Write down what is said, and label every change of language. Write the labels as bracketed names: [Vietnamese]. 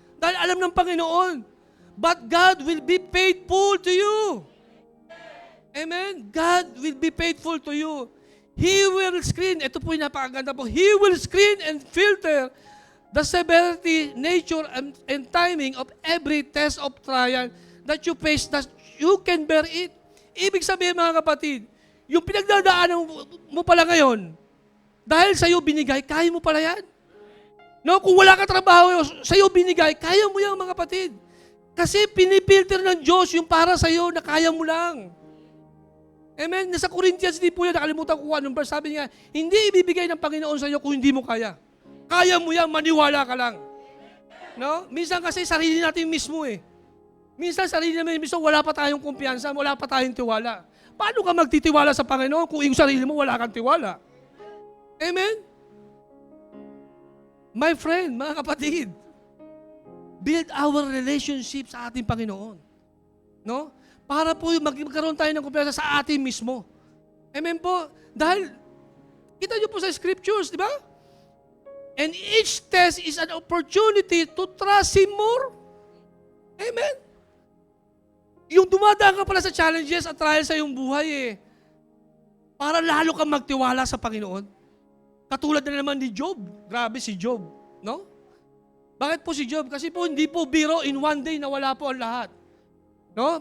[Filipino] Dahil alam ng Panginoon, [English] but God will be faithful to you. [Filipino] Amen? [English] God will be faithful to you. He will screen, [Filipino] ito po yung napakaganda po, [English] He will screen and filter the severity, nature, and timing of every test of trial that you face, that you can bear it. [Filipino] Ibig sabihin, mga kapatid, yung pinagdadaanan mo pala ngayon, dahil sa'yo binigay, kaya mo pala yan. No, kung wala ka trabaho, sa'yo binigay, kaya mo yan, mga kapatid. Kasi pinipilter ng Diyos yung para sa'yo na kaya mo lang. Amen? Nasa Corinthians din po yan, nakalimutan ko anong verse, sabi niya, hindi ibibigay ng Panginoon sa iyo kung hindi mo kaya. Kaya mo yan, maniwala ka lang. No? Minsan kasi sarili natin mismo eh. Minsan sarili natin mismo, wala pa tayong kumpiyansa, wala pa tayong tiwala. Paano ka magtitiwala sa Panginoon kung yung sarili mo wala kang tiwala? Amen? [English] My friend, [Filipino] mga kapatid, build our relationship sa ating Panginoon. No? Para po magkaroon tayo ng kumpiyansa sa atin mismo. Amen po? Dahil, kita nyo po sa scriptures, di ba? [English] And each test is an opportunity to trust Him more. Amen? [Filipino] Yung dumadaan ka pala sa challenges at trials sa iyong buhay para lalo kang magtiwala sa Panginoon. Katulad na naman ni Job. Grabe si Job. No? Bakit po si Job? Kasi po hindi po biro [English] in one day [Filipino] nawala po ang lahat. No?